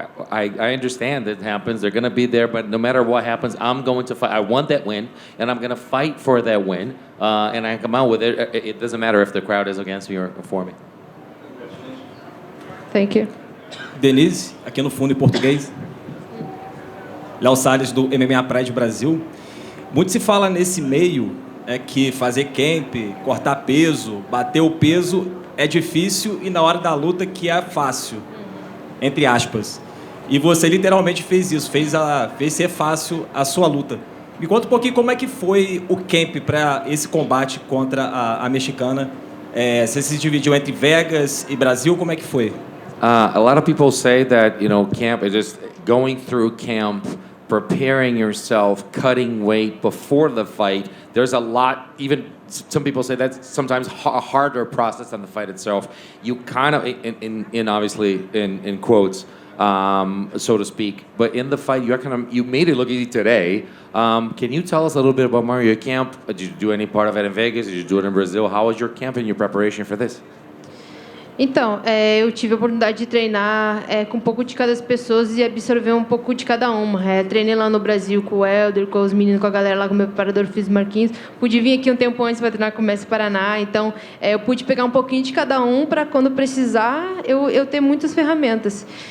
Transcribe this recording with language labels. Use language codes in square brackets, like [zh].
[en] I understand that happens; they're going to be there, but no matter what happens, I'm going to fight. I want that win, and I'm going to fight for that win, and I come out with it. It doesn't matter if the crowd is against me or for me. Thank you. [pt] Denise, aqui no fundo em português. Léo Salles, do MMA Pride Brasil. Muito se fala nesse meio que fazer camp, cortar peso, bater o peso é difícil e na hora da luta que é fácil, entre aspas. E você literalmente fez isso, fez ser fácil a sua luta. Me conta um pouquinho como é que foi o camp para esse combate contra a mexicana. Você se dividiu entre Vegas e Brasil, como é que foi? [en] A lot of people say that, camp is just going through camp, preparing yourself, cutting weight before the fight. There's a lot, even some people say that's sometimes a harder process than the fight itself. You kind of, obviously in quotes, so to speak, but in the fight, you made it look easy today. Can you tell us a little bit about your camp? Did you do any part of it in Vegas? Did you do it in Brazil? How was your camp and your preparation for this? [pt] Então, eu tive a oportunidade de treinar com um pouco de cada das pessoas e absorver um pouco de cada uma. Treinei lá no Brasil com o Helder, com os meninos, com a galera lá, com o meu preparador físico Marquinhos. Pude vir aqui um tempo antes para treinar com o Mestre Paraná. Então, eu pude pegar um pouquinho de cada um para, quando precisar, eu ter muitas ferramentas.